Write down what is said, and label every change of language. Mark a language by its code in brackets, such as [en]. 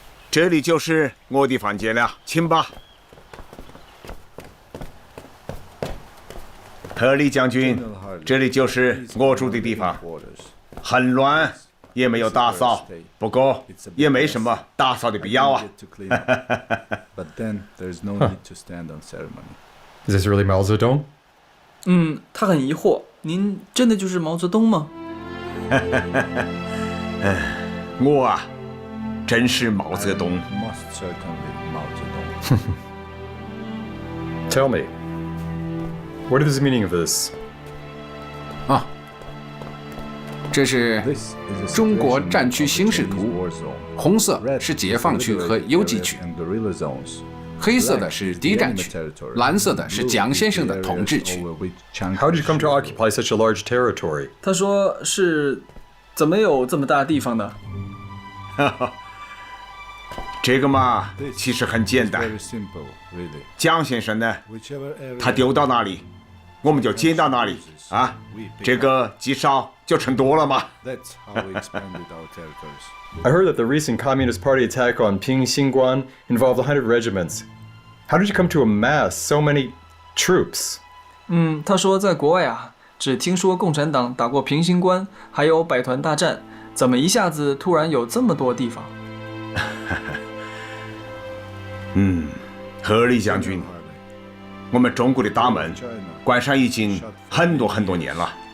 [zh] 这里就是我的房间了，请吧。赫尔利将军，这里就是我住的地方，很乱，也没有打扫，不过也没什么打扫的必要啊。 [en] But then there's no need to stand on ceremony. Is this really Mao Zedong? [zh] 他很疑惑，您真的就是毛泽东吗？我啊，真是毛泽东。 [en] Most certainly Mao Zedong. Tell me, what is the meaning of this? [zh] 啊，这是中国战区形势图，红色是解放区和游击区，黑色的是敌占区，蓝色的是蒋先生的统治区。 [en] How did you come to occupy such a large territory? [zh] 他说是怎么有这么大地方的？这个嘛，其实很简单。蒋先生呢，他丢到哪里，我们就捡到哪里啊，这个积少就成多了嘛。 [en] That's how we expanded our territories. I heard that the recent Communist Party attack on Pingxingguan involved 100 regiments. How did you come to amass so many troops? [zh] 他说在国外啊，只听说共产党打过平型关，还有百团大战，怎么一下子突然有这么多地方？何立将军，我们中国的大门关上已经很多年了。